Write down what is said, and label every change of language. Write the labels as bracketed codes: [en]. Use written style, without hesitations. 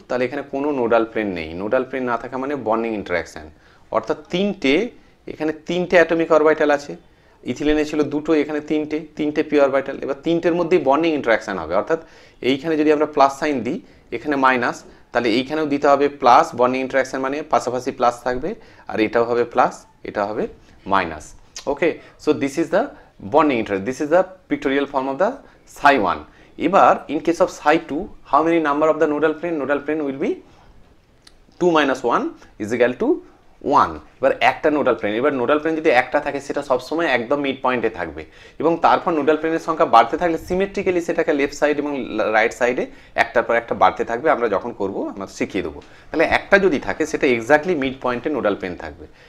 [bn] তাহলে এখানে কোনো নোডাল প্লেন নেই, নোডাল প্লেন না থাকা মানে বন্ডিং ইন্টারাকশন, অর্থাৎ এখানে 3টে অ্যাটমিক অরবিটাল আছে, ইথিলিনে ছিল 2টো, এখানে 3টে পি অরবিটাল। এবার 3টের মধ্যেই বন্ডিং ইন্টারাকশন হবে, অর্থাৎ এইখানে যদি আমরা প্লাস সাইন দিই, এখানে মাইনাস, তাহলে এইখানেও দিতে হবে প্লাস, বন্ডিং ইন্টারাকশন মানে পাশাপাশি প্লাস থাকবে, আর এটাও হবে প্লাস, এটা হবে minus. [en] Okay, so this is the bonding interest. This is the pictorial form of the psi 1. এবার in case of psi 2, how many number of the nodal plane? Nodal plane will be 2 minus 1 is equal to 1. [bn] এবার একটা nodal plane, এবার nodal plane যদি একটা থাকে সেটা সবসময় একদম মিড পয়েন্টে থাকবে, এবং তারপর নোডাল প্লেনের সংখ্যা বাড়তে থাকলে সিমেট্রিক্যালি সেটাকে লেফট সাইড এবং রাইট সাইডে একটার পর একটা বাড়তে থাকবে। আমরা যখন করব আমরা শিখিয়ে দেবো। তাহলে একটা যদি থাকে সেটা এক্স্যাক্টলি মিড পয়েন্টে নোডাল প্লেন থাকবে।